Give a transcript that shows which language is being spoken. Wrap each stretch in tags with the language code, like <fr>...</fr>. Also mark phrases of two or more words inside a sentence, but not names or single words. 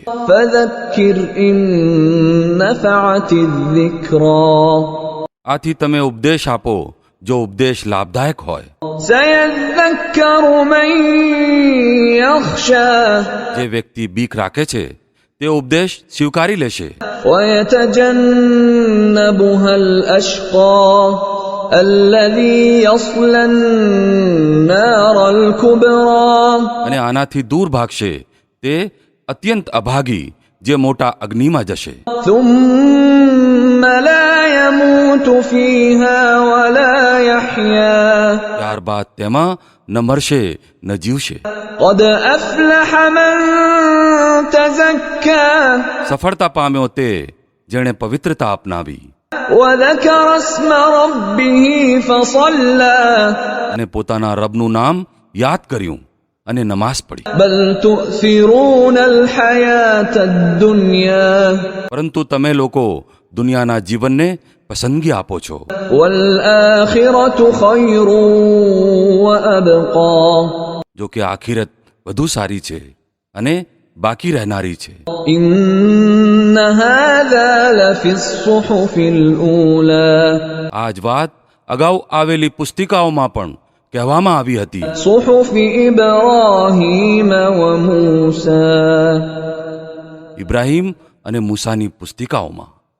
<ar>فذكر إن نفعت الذكرى.</ar> <gu>આથી તમે ઉપદેશ આપો જો ઉપદેશ લાભદાયક હોય.</gu> <ar>سيذكر من يخشى.</ar> <gu>જે વ્યક્તિ બીક રાખે છે તે ઉપદેશ સ્વીકારી લેશે.</gu> <ar>ويتجنبها الأشقى الذي يصلى النار الكبرى.</ar> <gu>અને આનાથી દૂર ભાગશે તે અત્યંત અભાગી જે મોટા અગ્નિમાં જશે.</gu> <ar>ثم لا يموت فيها ولا يحيا.</ar> <gu>ત્યારબાદ તેમાં ન મરશે ન જીવશે.</gu> <ar>قد أفلح من تزكى.</ar> <gu>સફળતા પામ્યો તે જેણે પવિત્રતા અપનાવી</gu> <ar>وذكر اسم ربه فصلى.</ar> <gu>અને પોતાના રબનું નામ યાદ કર્યું અને નમાઝ પઢી.</gu> <ar>بل تؤثرون الحياة الدنيا</ar> <gu>પરંતુ તમે લોકો દુનિયાના જીવનને પસંદગી આપો છો.</gu> <ar>والآخرة خير وأبقى.</ar> <gu>જો કે આખિરત વધુ સારી છે અને બાકી રહેનારી છે.</gu> <ar>إن هذا لفي الصحف الأولى.</ar> <gu>આ જ વાત અગાઉ આવેલી પુસ્તિકાઓમાં પણ કહેવામાં આવી હતી.</gu> <ar>صحف إبراهيم وموسى.</ar> <gu>ઇબ્રાહીમ અને મૂસાની પુસ્તિકાઓમાં.</gu>